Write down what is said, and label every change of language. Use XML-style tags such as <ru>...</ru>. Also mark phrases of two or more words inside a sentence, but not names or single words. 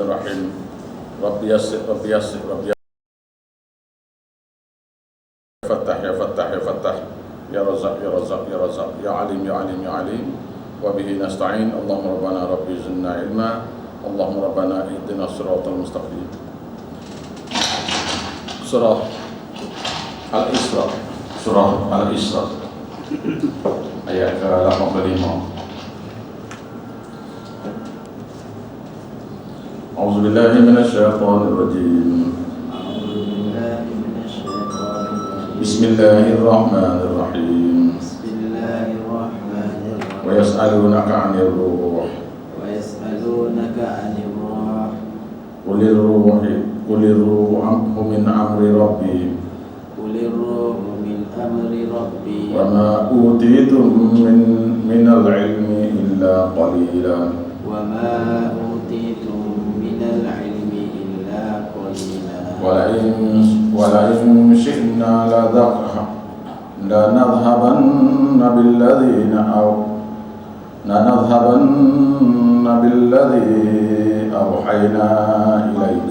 <ar>رحيم. رب يسر، رب يسر، رب فتاح، يا فتاح، يا فتاح، يا رزاق، يا رزاق، يا رزاق، يا عليم، يا عليم، يا عليم. وبه نستعين. اللهم ربنا رب زدنا علما. اللهم ربنا اهدنا الصراط المستقيم. Surah Al-Isra.</ar> <id>Surah Al-Isra ayat ke-85.</id> <ar>أعوذ بالله من الشيطان الرجيم. Bismillahirrahmanirrahim. ويسألونك عن الروح. قل الروح من أمر ربي. وما أوتيتم من العلم إلا قليلا. ولئن شئنا لنذهبن بالذي أوحينا إليك.</ar>